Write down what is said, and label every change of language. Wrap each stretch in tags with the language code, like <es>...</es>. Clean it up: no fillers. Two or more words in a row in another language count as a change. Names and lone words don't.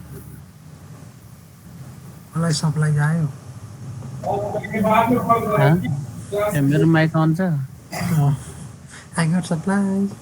<ne>मलाई सप्लाई आयो</ne> <hi>और के बाद में कॉल हाँ? क्लास</hi> <ne>मेरो माइक अन छ</ne> <en>I got supply</en>